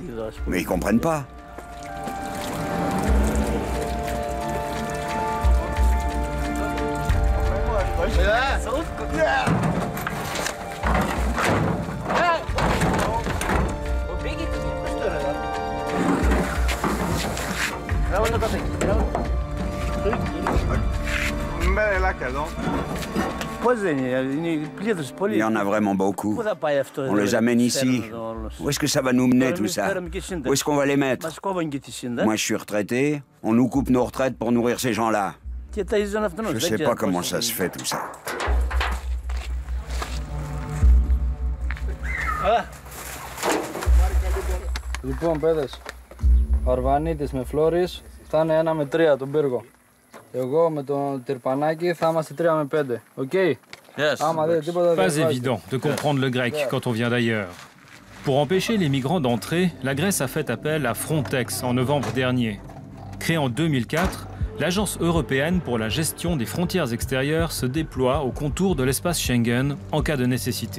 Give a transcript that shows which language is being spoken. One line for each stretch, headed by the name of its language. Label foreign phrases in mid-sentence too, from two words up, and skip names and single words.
French: Mais ils comprennent pas. Il y en a vraiment beaucoup. On les amène ici. Où est-ce que ça va nous mener tout ça? Où est-ce qu'on va les mettre? Moi, je suis retraité. On nous coupe nos retraites pour nourrir ces gens-là. Je sais pas comment ça se fait tout ça.
Greek: Λοιπόν, παιδες, ο Αρβανίτης με Φλόρης θα είναι 1 με 3 τον πύργο. Εγώ με τον Τυρπανάκη θα είμαστε 3 με 5. Οκ?
French: Pas évident de comprendre le grec quand on vient d'ailleurs. Pour empêcher les migrants d'entrer, la Grèce a fait appel à Frontex en novembre dernier. Créée en 2004, l'Agence européenne pour la gestion des frontières extérieures se déploie au contour de l'espace Schengen en cas de nécessité.